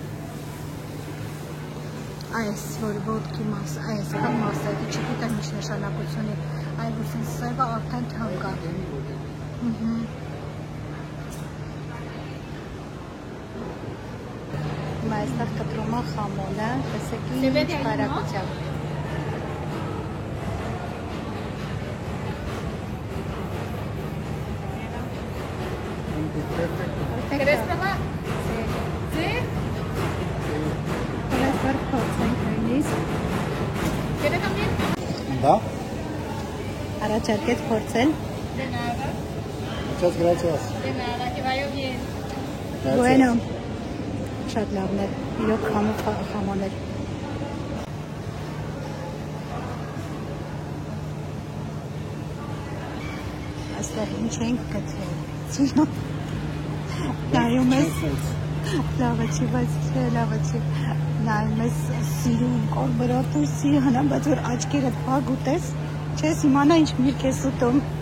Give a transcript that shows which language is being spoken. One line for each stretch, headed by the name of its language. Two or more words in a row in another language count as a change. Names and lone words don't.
Armenian: Այս որ ոտքի մաս, այս կան մասերը, չգիտեմ ինչ նշանակություն է, այլ ուսին սևը արդեն թանկ է։ Հիմա այստեղ կտրում է խամոնը, տեսեք ինչ բարակությամբ։
Spanish: ¿Querés probar? Sí. ¿Quieres también? Da?
Armenian: Առաջարկեց փորձել։
Spanish: De nada. Muchas gracias. De nada, que vaya bien.
Armenian: Bueno։ Շատ լավն է։ Իրոք խամոներ։ Այստեղ ինչ ենք գտել։ Ցինո։ Նայում ես։ Լավը չի, բայց չէ, լավը չի։ Նայում ես սիրուն կոր բրոթուսի, հնամ, բայց որ աչքերդ փակ ուտես, չես իմանա ինչ միրգ ես ուտում։